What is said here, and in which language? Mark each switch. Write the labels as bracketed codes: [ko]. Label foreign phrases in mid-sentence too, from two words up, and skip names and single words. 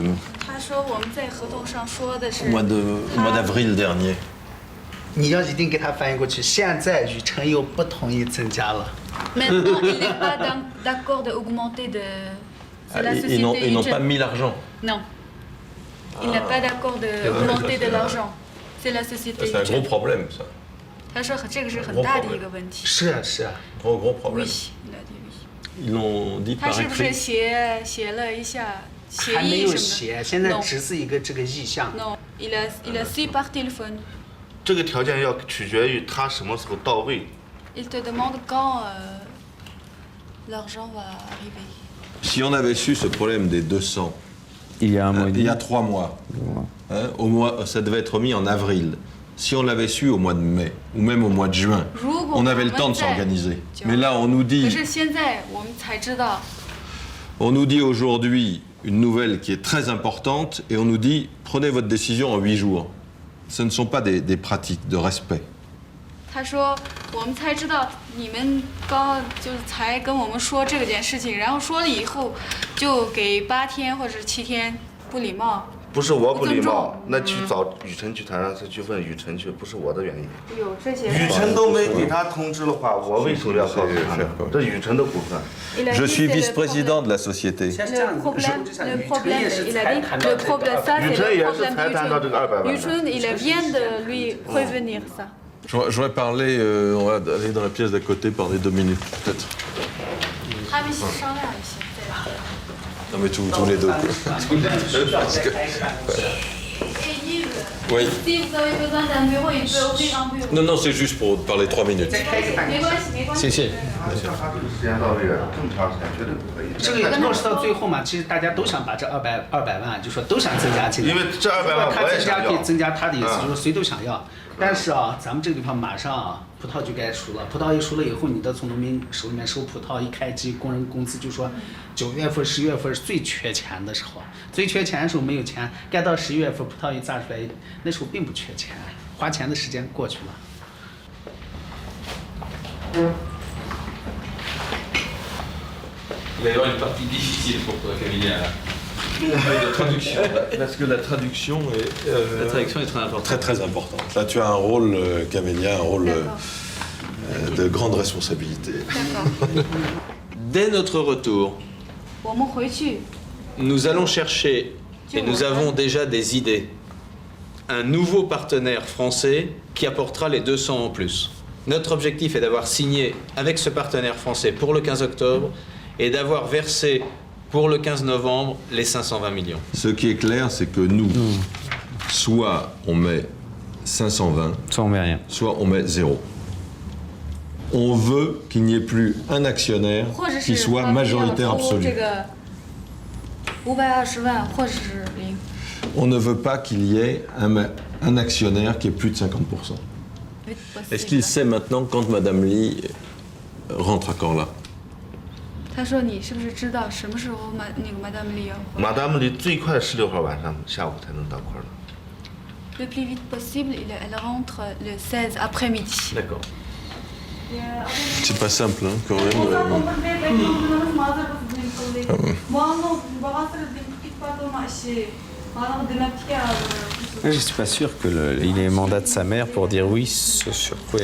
[zh] 他说我们在合同上说的是 [fr] au mois d'avril dernier. [zh] 你要一定给他翻译过去。现在雨辰又不同意增加了。 [fr] Maintenant, il n'est pas d'accord d'augmenter de. C'est la société Ils n'ont Yuchun. pas mis l'argent. Non. Il n'a pas d'accord d'augmenter de l'argent. C'est la société C'est un gros Yuchun. problème, ça. [zh] 他说这个是很大的一个问题。是啊是啊， [fr] Gros problème. Oui, il a dit oui. Ils l'ont dit [zh] 他 [fr] par [zh] 是不是 [fr] écrit. [zh] 写了一下协还没议什有写，么的现在 [fr] ？Non, [zh] 只是一个这个意向。 [fr] non. Il a su par téléphone. [zh] 这个条件要取决于他什么时候到位。 [fr] Il te demande quand l'argent va arriver. Si on avait su ce problème des 200 Il y a un mois et il demi. y a 3 mois, hein, ça devait être remis en avril. Si on l'avait su au mois de mai, ou même au mois de juin, on avait le temps de s'organiser. Mais là, on nous [zh] 可 [fr] dit, [zh] 是现在我们才知道， [fr] aujourd'hui une nouvelle qui est très importante et on nous dit prenez votre décision en 8 jours. Ce ne sont pas des pratiques de respect. [zh] 他说我们才知道你们刚就是才跟我们说这件事情，然后说了以后就给8天或者7天，不礼貌。不是我不礼貌不尊重，那去找雨辰去谈，让他去问雨辰去，不是我的原因。有这些。雨辰都没给他通知的话，我为什么要告诉他呢？这雨辰的股份。 [fr] Il a Je dit, suis c'est le vice-président problème. de la société. Le problème, il a dit, le problème, ça c'est le problème de Yuchun. Il vient de lui prévenir ça. J'aurais parlé, on va aller dans la pièce d'à côté, parler 2 minutes peut-être. [zh] 他们商量一下。 [fr] Non mais tous les deux. Parce que- Oui. Si vous avez besoin d'un bureau, il peut ouvrir un bureau. Non, c'est juste pour parler 3 minutes. [zh] 没关系，没关系。谢谢。时间到位了，这么长时间绝对不可以。这个落实到最后嘛，其实大家都想把这200万，就说都想增加进来。因为这200万他增加我也想要可以增加，他的意思就是谁都想要。但是啊，咱们这个地方马上啊，葡萄就该熟了。葡萄一熟了以后，你得从农民手里面收葡萄，一开机，工人工资就说9月份、10月份是最缺钱的时候，最缺钱的时候没有钱，该到11月份葡萄一榨出来，那时候并不缺钱，花钱的时间过去了。 [fr] Il va y avoir une partie difficile pour toi, Camilla. de traduction. Parce que la traduction est... La traduction est très importante. Très très importante. Là, tu as un rôle, Camélia, un rôle de grande responsabilité. Dès notre retour, [zh] 我们回去 [fr] nous allons chercher, et nous avons déjà des idées, un nouveau partenaire français qui apportera les 200 en plus. Notre objectif est d'avoir signé avec ce partenaire français pour le 15 octobre et d'avoir versé pour le 15 novembre les 520 millions. Ce qui est clair, c'est que nous, soit on met 520, Soit on met rien. soit on met 0. On veut qu'il n'y ait plus un actionnaire [zh] 或者 [fr] qui [zh] 是 [fr] soit [zh] 他们要 [fr] majoritaire [zh] 出 [fr] absolu. [zh] 这个520万，或者是零。 [fr] On ne veut pas qu'il y ait un actionnaire qui ait plus de 50%. Est-ce qu'il sait maintenant quand Madame Lee rentre à Corla? [zh] 他说你是不是知道什么时候那个 Madame Lee 要回来 Madame 里最快16号晚上下午才能到块儿了。 [fr] Le plus vite possible, elle rentre le 16 après-midi. D'accord. C'est pas simple, hein, quand même. Je suis pas sûr qu'il ait le mandat de sa mère pour dire oui sur quoi.